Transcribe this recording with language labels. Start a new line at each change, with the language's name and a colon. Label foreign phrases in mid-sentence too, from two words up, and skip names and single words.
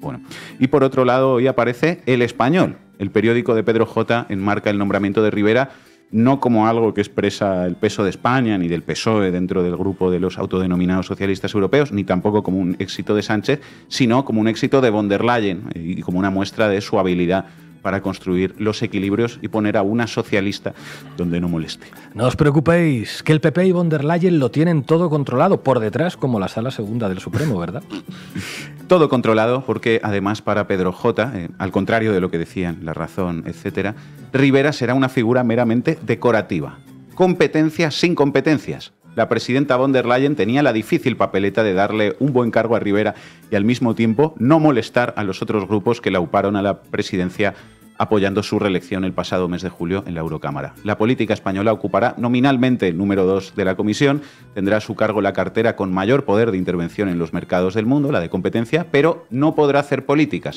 Spanish: Bueno, y por otro lado, hoy aparece El Español. El periódico de Pedro J. enmarca el nombramiento de Rivera no como algo que expresa el peso de España ni del PSOE dentro del grupo de los autodenominados socialistas europeos, ni tampoco como un éxito de Sánchez, sino como un éxito de von der Leyen y como una muestra de su habilidad para construir los equilibrios y poner a una socialista donde no moleste. No os preocupéis, que el PP y von der Leyen lo tienen todo controlado por detrás, como la Sala Segunda del Supremo, ¿verdad? Todo controlado porque, además, para Pedro J., al contrario de lo que decían La Razón, etc., Rivera será una figura meramente decorativa. Competencias sin competencias. La presidenta von der Leyen tenía la difícil papeleta de darle un buen cargo a Rivera y al mismo tiempo no molestar a los otros grupos que la auparon a la presidencia apoyando su reelección el pasado mes de julio en la Eurocámara. La política española ocupará nominalmente el número 2 de la Comisión, tendrá a su cargo la cartera con mayor poder de intervención en los mercados del mundo, la de competencia, pero no podrá hacer políticas.